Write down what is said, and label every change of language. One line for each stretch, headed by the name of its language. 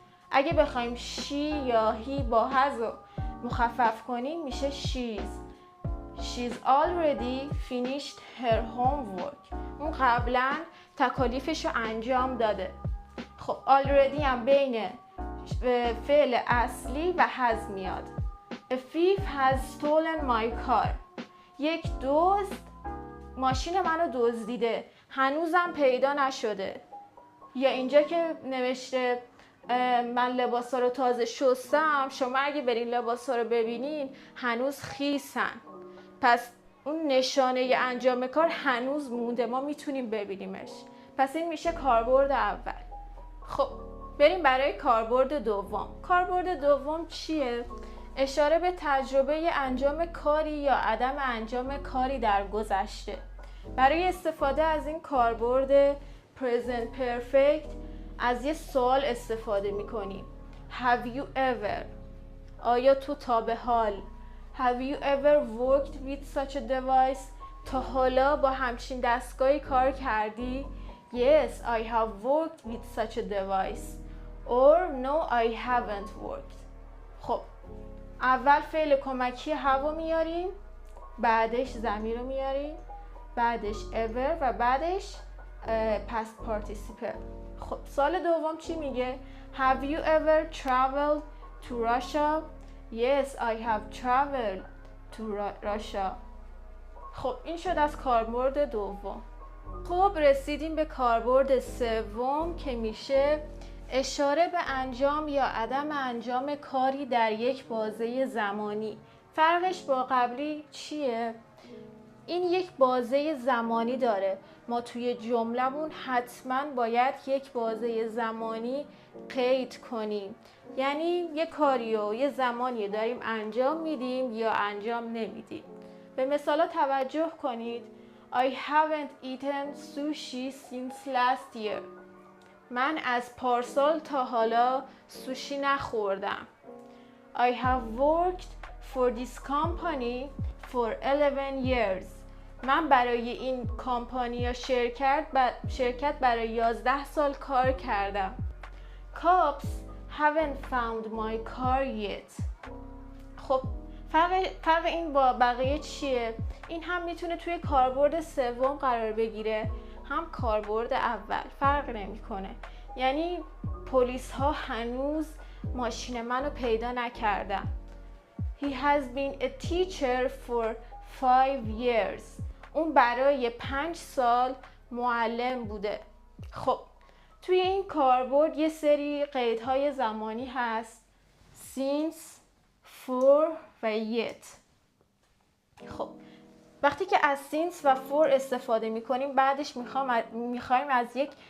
Persian: اگه بخوایم she یا he با has رو مخفف کنیم میشه
English: she's already finished her homework.
Persian: اون قبلا تکالیفش رو انجام داده. خب already هم بین فعل اصلی و has میاد.
English: A thief has stolen my car.
Persian: یک دزد ماشین منو دزدیده، هنوزم پیدا نشده. یا اینجا که نوشته من لباسا رو تازه شستم، شما اگه برین لباسا رو ببینین هنوز خیسن، پس اون نشانه انجام کار هنوز مونده، ما میتونیم ببینیمش. پس این میشه کاربرد اول. خب بریم برای کاربرد دوم. کاربرد دوم چیه؟ اشاره به تجربه انجام کاری یا عدم انجام کاری در گذشته. برای استفاده از این کاربرد present perfect از یه سوال استفاده میکنیم.
English: Have you ever؟
Persian: آیا تو تا به حال؟
English: Have you ever worked with such a device؟
Persian: تا حالا با همچین دستگاهی کار کردی؟
English: Yes, I have worked with such a device. Or no, I haven't worked.
Persian: خب اول فعل کمکی have رو میاریم، بعدش ضمیر رو میاریم، بعدش ever و بعدش past participle. خب سال دوم چی میگه؟
English: Have you ever traveled to Russia؟ Yes, I have traveled to Russia.
Persian: خب این شد از کاربرد دوم. خب رسیدیم به کاربرد سوم که میشه اشاره به انجام یا عدم انجام کاری در یک بازه زمانی. فرقش با قبلی چیه؟ این یک بازه زمانی داره. ما توی جمله‌مون حتما باید یک بازه زمانی قید کنیم. یعنی یه کاری و یه زمانی داریم انجام میدیم یا انجام نمیدیم. به مثالا توجه کنید.
English: I haven't eaten sushi since last year.
Persian: من از پارسال تا حالا سوشی نخوردم.
English: I have worked for this company for 11 years.
Persian: من برای این کمپانی یا شرکت برای 11 سال کار کردم.
English: Cops haven't found my car yet.
Persian: خب فرق این با بقیه چیه؟ این هم میتونه توی کاربرد سوم قرار بگیره، هم کاربرد اول. فرق نمیکنه. یعنی پلیس ها هنوز ماشین منو پیدا نکردن.
English: He has been a teacher for 5 years.
Persian: اون برای 5 سال معلم بوده. خب توی این کاربرد یه سری قیدهای زمانی هست.
English: since، for و yet.
Persian: خب وقتی که از since و for استفاده میکنیم بعدش میخوایم از یک